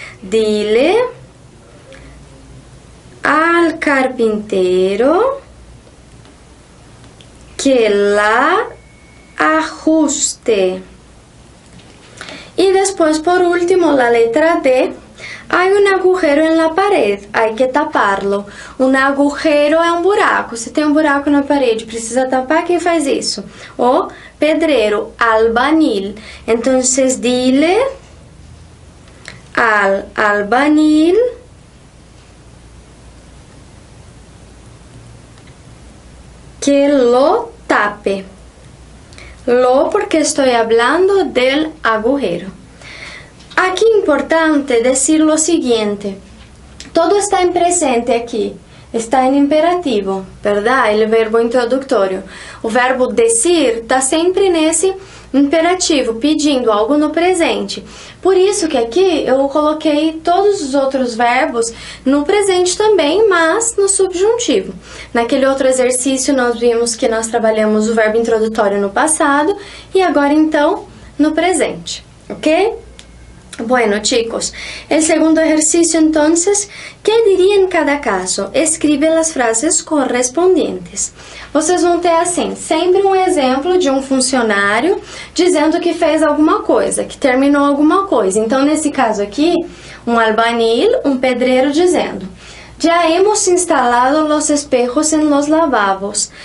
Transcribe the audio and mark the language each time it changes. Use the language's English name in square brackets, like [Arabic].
[Spanish] Dile al carpintero que la ajuste. Y después, por último, la letra D. Hay un agujero en la pared, hay que taparlo. [Portuguese] Um agujero é um buraco. Se tem um buraco na parede, precisa tapar, quem faz isso? O pedreiro, [Spanish] albañil. Entonces, dile al albañil que lo tape. Lo porque estoy hablando del agujero. [Portuguese] Aqui é importante dizer o seguinte, todo está em presente aqui, está em imperativo, verdade? O verbo introdutório. O verbo decir está sempre nesse imperativo, pedindo algo no presente. Por isso que aqui eu coloquei todos os outros verbos no presente também, mas no subjuntivo. Naquele outro exercício nós vimos que nós trabalhamos o verbo introdutório no passado e agora então no presente, ok? [Spanish] Bueno, chicos, el segundo ejercicio entonces, ¿qué diría en cada caso? Escribe las frases correspondientes. [Portuguese] Vocês vão ter assim, sempre um exemplo de um funcionário dizendo que fez alguma coisa, que terminou alguma coisa. Então, nesse caso aqui, um albañil, um pedreiro dizendo: já [Spanish] hemos instalado los espejos en los lavabos.